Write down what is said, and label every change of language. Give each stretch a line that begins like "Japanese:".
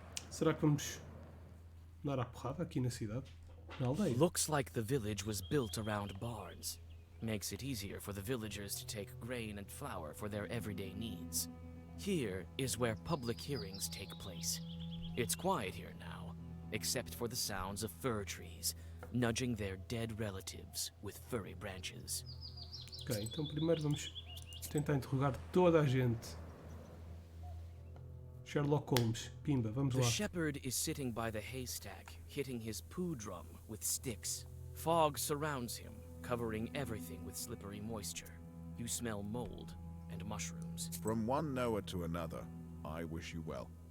Portuguese: Será que vamos dar a porrada aqui na cidade? Na aldeia?
English: Looks like the village was built around barns. Makes it easier for the villagers to take grain and flour for their everyday needs. Here is where public hearings take place. It's quiet here now, except for the sounds of fir trees, nudging their dead relatives with furry branches.
Portuguese: Ok, então primeiro vamos tentar interrogar toda a gente. Sherlock Holmes, pimba, vamos
English: The
Portuguese: lá.
English: shepherd is sitting by the haystack, hitting his poo drum with sticks. Fog surrounds him, covering everything with slippery moisture. You smell mold and mushrooms. From one Noah to another, I wish you well.